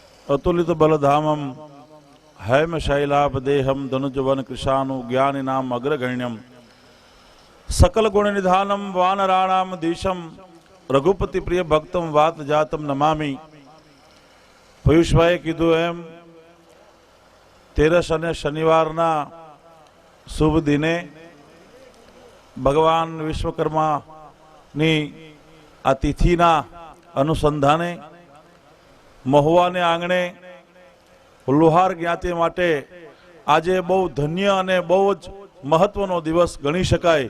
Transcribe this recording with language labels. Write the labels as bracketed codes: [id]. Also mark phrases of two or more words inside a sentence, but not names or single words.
[sa] अतुलित बलधामम हैम शैलाभ देहम धनुजवन कृशानु ज्ञानी नाम अग्रगण्यम सकल गुण निधानम वानराणाम दीशम रघुपति प्रिय भक्तम वात जातम नमामी। [gu] પયુષભાઈ કીધું એમ 13 અને શનિવારના શુભ દિને ભગવાન વિશ્વકર્માની આ તિથિના અનુસંધાને મહુવાને આંગણે લુહાર જ્ઞાતિ માટે આજે બહુ ધન્ય અને બહુ જ મહત્વનો દિવસ ગણી શકાય।